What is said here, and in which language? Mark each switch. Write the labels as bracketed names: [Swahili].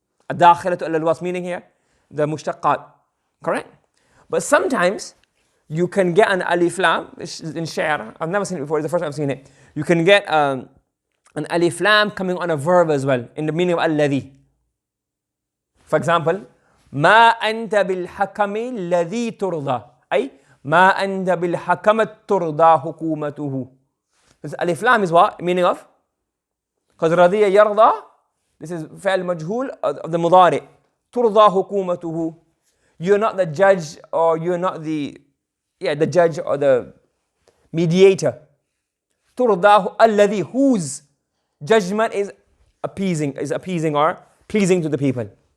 [Arabic] الداخلة على الوصف, [English] meaning here the mushtaqat, correct? But sometimes you can get an alif lam in shi'r. I've never seen it before, it's the first time I've seen it. You can get an alif lam coming on a verb as well, in the meaning of alladhi. [Arabic] For example, ما أنت بالحكم الذي ترضى, أي ما أنت بالحكم ترضى حكومته. [English] This alif lam is what? Meaning of? Because [Arabic] رضي يرضى, [English] this is [Arabic] فعل مجهول [English] of the مضارع. [Arabic] ترضى حكومته. [English] You're not the judge, or you're not the judge or the mediator. [Arabic] ترضى الذي, [English] whose judgment is appeasing or pleasing to the people.